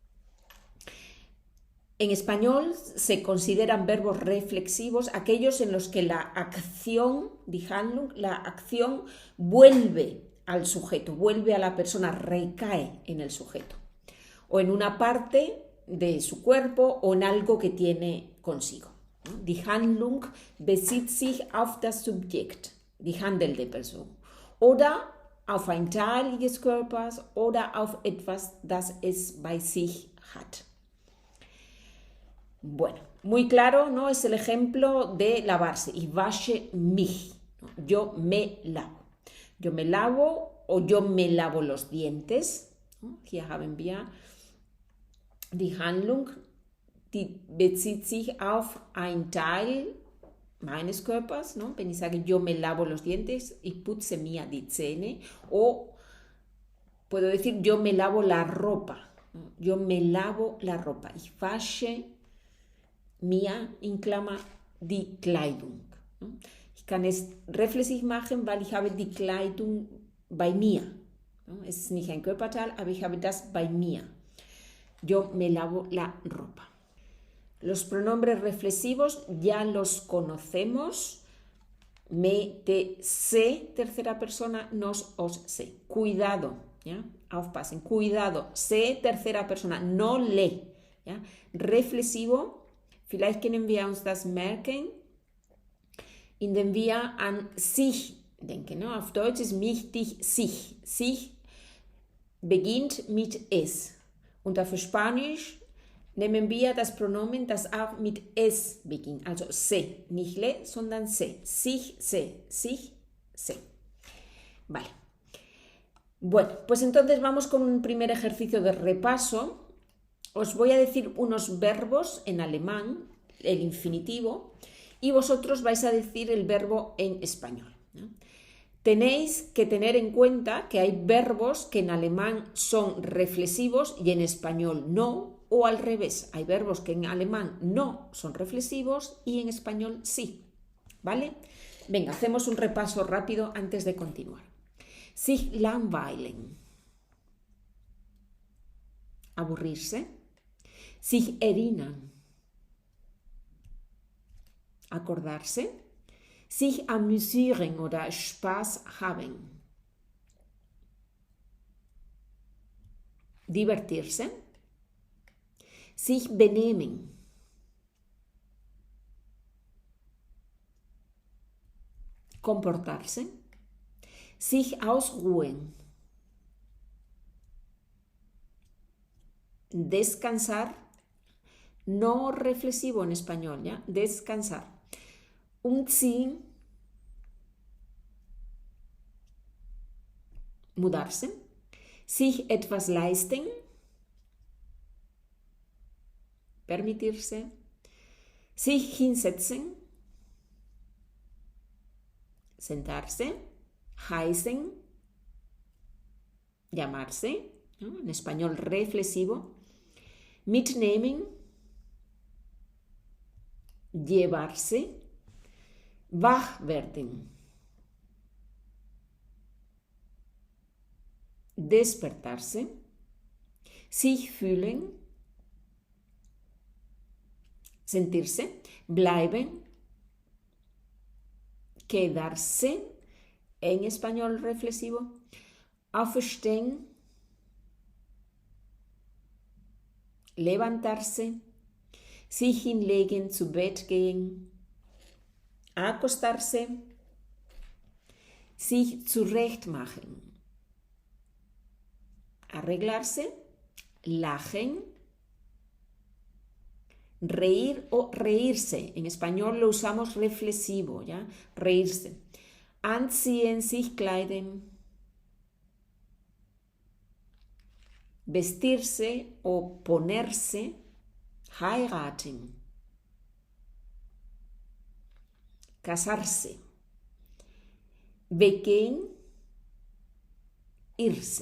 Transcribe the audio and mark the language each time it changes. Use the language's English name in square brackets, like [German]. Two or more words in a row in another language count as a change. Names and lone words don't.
[Spanish] En español se consideran verbos reflexivos aquellos en los que la acción, [German] die Handlung, [Spanish] la acción vuelve al sujeto, vuelve a la persona, recae en el sujeto, o en una parte de su cuerpo o en algo que tiene consigo. [German] Die Handlung bezieht sich auf das Subjekt, die handelnde Person, oder auf ein Teil des Körpers oder auf etwas, das es bei sich hat. [Spanish] Bueno, muy claro, ¿no? Es el ejemplo de lavarse. [German] Ich wasche mich. [Spanish] Yo me lavo. Yo me lavo o yo me lavo los dientes. [German] Hier haben wir die Handlung, die bezieht sich auf ein Teil meines Körpers, ¿no? Wenn ich sage, [Spanish] yo me lavo los dientes, [German] ich putze mir die Zähne. [Spanish] O puedo decir, yo me lavo la ropa. Yo me lavo la ropa. [German] Ich wasche mir in Klammer die Kleidung. Ich kann es reflexiv machen, weil ich habe die Kleidung bei mir. Es ist nicht ein Körperteil, aber ich habe das bei mir. [Spanish] Yo me lavo la ropa. Los pronombres reflexivos ya los conocemos. Me, te, se, tercera persona, nos, os, se. Cuidado, ¿ya? Aufpassen. Cuidado, se, tercera persona, no le. ¿Ya? Reflexivo. [German] Vielleicht können wir uns das merken, indem wir an sich denken. Ne? Auf Deutsch ist mich, dich, sich. Sich beginnt mit es. Und auf Spanisch nehmen wir das Pronomen, das auch mit es beginnt. Also se, nicht le, sondern se. Sich, se. Sich, [Spanish] se. Vale. Bueno, pues entonces vamos con un primer ejercicio de repaso. Os voy a decir unos verbos en alemán, el infinitivo, y vosotros vais a decir el verbo en español, ¿no? Tenéis que tener en cuenta que hay verbos que en alemán son reflexivos y en español no, o al revés, hay verbos que en alemán no son reflexivos y en español sí, ¿vale? Venga, hacemos un repaso rápido antes de continuar. [German] Sich langweilen, aburrirse. Sich erinnern, acordarse. Sich amüsieren oder Spaß haben, divertirse. Sich benehmen, comportarse. Sich ausruhen, [Spanish] descansar. No reflexivo en español, ¿ya? Descansar. [German] Umziehen, mudarse. Sich etwas leisten, permitirse. Sich hinsetzen, sentarse. Heißen, [Spanish] llamarse, ¿no? En español reflexivo. [German] Mitnehmen, llevarse. Wach werden, despertarse. Sich fühlen, sentirse. Bleiben, [Spanish] quedarse, en español reflexivo. [German] Aufstehen, levantarse. Sich hinlegen, zu Bett gehen. [Spanish] Acostarse. [German] Sich zurechtmachen, arreglarse. Lachen, [Spanish] reír o reírse. En español lo usamos reflexivo, ¿ya? Reírse. [German] Anziehen, sich kleiden. [Spanish] Vestirse o ponerse. [German] Heiraten. Casarse. weggehen, irse.